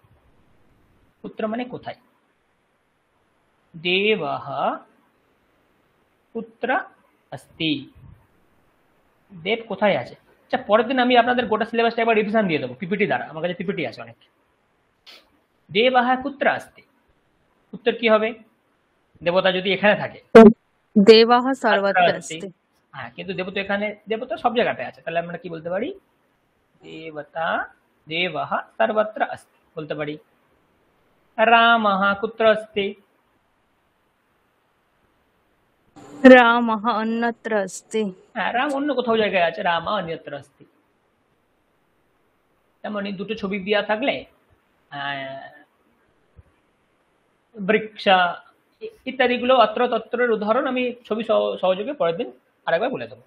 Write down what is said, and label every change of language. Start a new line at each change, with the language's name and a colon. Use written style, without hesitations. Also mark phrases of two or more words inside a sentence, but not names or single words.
Bangla: পুত্র মানে কোথায়।
Sanskrit: দেবঃ পুত্র अस्ति,
Bangla: দেব কোথায় আছে। আচ্ছা, পরের দিন আমি আপনাদের গোটা সিলেবাসটা একবার রিভিশন দিয়ে দেবো পিপিটি দ্বারা, আমার কাছে পিপিটি আছে অনেক।
Sanskrit: দেবঃ কুত্র अस्ति,
Bangla: উত্তর কি হবে, দেবতা যদি এখানে থাকে,
Sanskrit: দেবাহ তত্র সর্বত্র अस्ति। अस्ति।
Bangla: হ্যাঁ, কিন্তু দেবতা এখানে, দেবতা সব জায়গাতে আছে, তাহলে আমরা কি বলতে পারি? দেবতা
Sanskrit: দেবः সর্বত্র अस्ति
Bangla: বলতে পারি।
Sanskrit: রামः কুত্র अस्ति? রামः অন্যত্র अस्ति।
Bangla: হ্যাঁ, রাম অন্য কোথাও জায়গায় আছে,
Sanskrit: রামা অন্যত্র अस्ति।
Bangla: তেমনি দুটো ছবি দেওয়া থাকলে বৃক্ষ ইত্যাদিগুলো অত্র তত্রের উদাহরণ আমি ছবি সহযোগে পরের দিন আরেকবার বলে দেবো।